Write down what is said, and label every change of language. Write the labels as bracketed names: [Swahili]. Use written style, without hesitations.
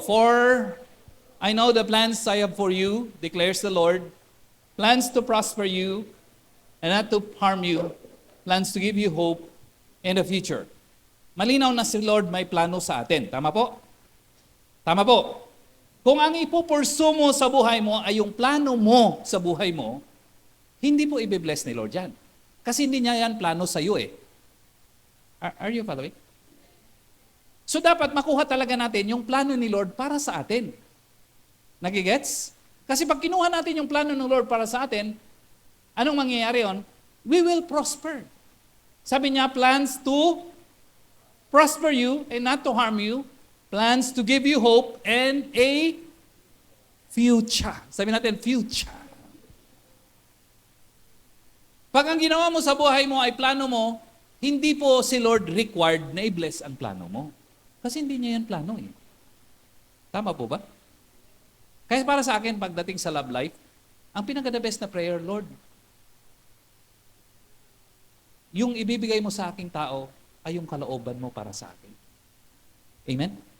[English] For I know the plans I have for you, declares the Lord, plans to prosper you and not to harm you, plans to give you hope in the future. [Filipino] Malinaw na si Lord may plano sa atin. Tama po? Tama po. Kung ang ipupursu mo sa buhay mo ay yung plano mo sa buhay mo, hindi po i-bless ni Lord yan. Kasi hindi niya yan plano sa iyo eh. [English] Are you following? [Filipino] So dapat makuha talaga natin yung plano ni Lord para sa atin. Nagigets? Kasi pag kinuha natin yung plano ng Lord para sa atin, anong mangyayari yon? [English] We will prosper. [Filipino] Sabi niya, [English] plans to prosper you and not to harm you, plans to give you hope and a future. [Filipino] Sabi natin, future. Pag ang ginawa mo sa buhay mo ay plano mo, hindi po si Lord required na i-bless ang plano mo. Kasi hindi niya yan plano eh. Tama po ba? Kaya para sa akin, pagdating sa love life, ang pinaka-the best na prayer, Lord, yung ibibigay mo sa aking tao ay yung kalooban mo para sa akin. Amen?